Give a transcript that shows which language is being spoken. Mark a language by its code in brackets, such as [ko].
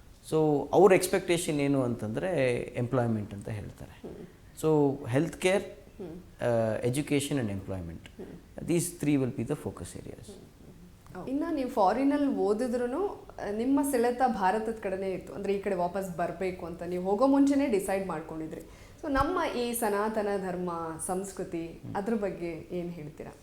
[kn] So ಅವ್ರ expectation ಏನು ಅಂತಂದರೆ ಎಂಪ್ಲಾಯ್ಮೆಂಟ್ ಅಂತ ಹೇಳ್ತಾರೆ. [en] So health care, education and employment, these three will be the focus areas. [kn] ಇನ್ನು ನೀವು ಫಾರಿನಲ್ಲಿ ಓದಿದ್ರೂ ನಿಮ್ಮ ಸೆಳೆತ ಭಾರತದ ಕಡೆನೇ ಇತ್ತು, ಅಂದರೆ ಈ ಕಡೆ ವಾಪಸ್ ಬರಬೇಕು ಅಂತ ನೀವು ಹೋಗೋ ಮುಂಚೆನೇ ಡಿಸೈಡ್ ಮಾಡ್ಕೊಂಡಿದ್ರಿ. ಸೊ ನಮ್ಮ ಈ ಸನಾತನ ಧರ್ಮ ಸಂಸ್ಕೃತಿ ಅದ್ರ ಬಗ್ಗೆ ಏನು ಹೇಳ್ತೀರಾ?